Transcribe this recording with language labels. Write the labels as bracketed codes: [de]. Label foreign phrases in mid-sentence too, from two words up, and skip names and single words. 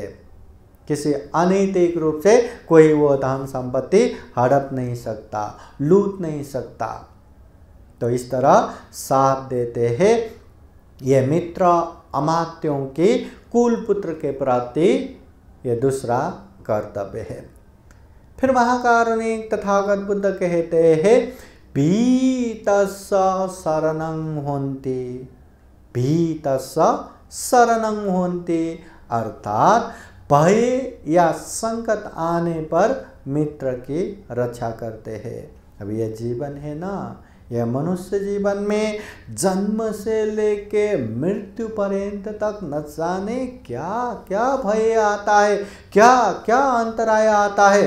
[hi] किसी अनैतिक रूप से कोई वो धन संपत्ति हड़प नहीं सकता, लूट नहीं सकता। तो इस तरह साथ देते हैं। ये मित्र अमात्यों की कुल पुत्र के प्रति ये दूसरा कर्तव्य है। फिर महाकारुणिक तथागत बुद्ध कहते हैं [pi] भीतस्स शरणं होन्ति, भीतस्स शरणं होन्ति, [hi] अर्थात भय या संकट आने पर मित्र की रक्षा करते हैं। अब यह जीवन है ना, यह मनुष्य जीवन में जन्म से लेके मृत्यु पर्यंत तक न जाने क्या क्या भय आता है, क्या क्या अंतराय आता है।